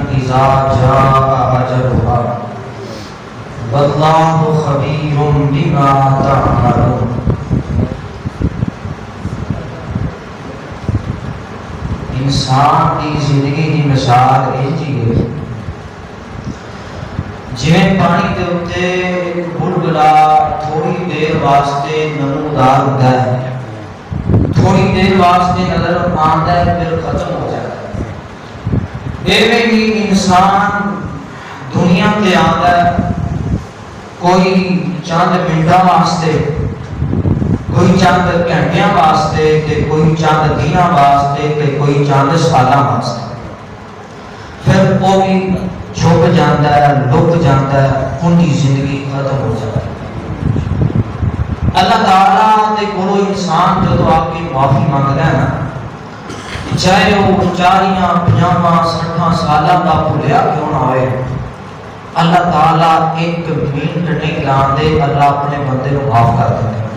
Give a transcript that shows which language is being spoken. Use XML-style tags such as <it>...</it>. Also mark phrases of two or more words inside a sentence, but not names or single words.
<ar>اذا جاء اجلها واللہ خبیر بما تعملون۔</ar> <ur>انسان کی زندگی کی مثال ایجی ہے</ur> <pa>جویں پانی دے اُتے</pa> <ur>ایک بلبلا تھوڑی دیر واسطے نمودار ہوتا ہے، تھوڑی دیر واسطے نظر آتا ہے پھر ختم ہو جاتا ہے۔</ur> <pa>ایویں ہی انسان دنیا تے آتا ہے، کوئی چند منٹاں واسطے، کوئی چند گھنٹیاں واسطے، تے کوئی چند دیاں واسطے، تے کوئی چند سالاں واسطے،</pa> <ur>پھر وہ بھی چھپ جاتا ہے، لک جاتا ہے، ان کی زندگی ختم ہو جاتی ہے۔</ur> <pa>اللہ تعالیٰ دے کولو انسان جدو</pa> <ur>آپ کی معافی مانگتا ہے نا، چاہے وہ 40 50 60 سالاں کا بھولیا کیوں نہ ہوئے، اللہ تعالیٰ ایک منٹ</ur> <pa>نہیں لاندے،</pa> <ur>اللہ اپنے بندے کو معاف کر دیتے ہیں۔</ur>